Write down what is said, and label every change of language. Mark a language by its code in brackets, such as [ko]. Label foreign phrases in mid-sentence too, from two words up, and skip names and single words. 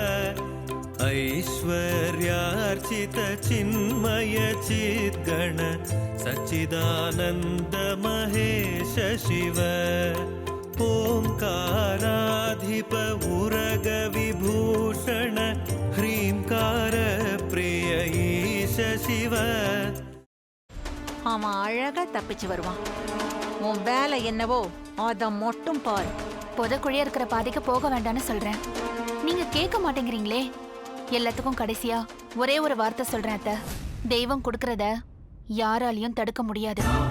[sa] ऐश्वर्यार्चित चिन्मय चिद्गण सच्चिदानन्द महेश शिव ओंकाराधिप उरग विभूषण ह्रींकार प्रिय ईश शिव [ta] அவன் அழகா தப்பிச்சு வருவான். உன் வேலை என்னவோ அத மட்டும் பாரு. புதக்குழியா இருக்கிற பாதைக்கு போக வேண்டாம்னு சொல்றேன். நீங்க கேட்க மாட்டேங்கிறீங்களே. எல்லாத்துக்கும் கடைசியா ஒரே ஒரு வார்த்தை சொல்றேன் அத்தை. தெய்வம் கொடுக்கறத யாராலையும் தடுக்க முடியாது.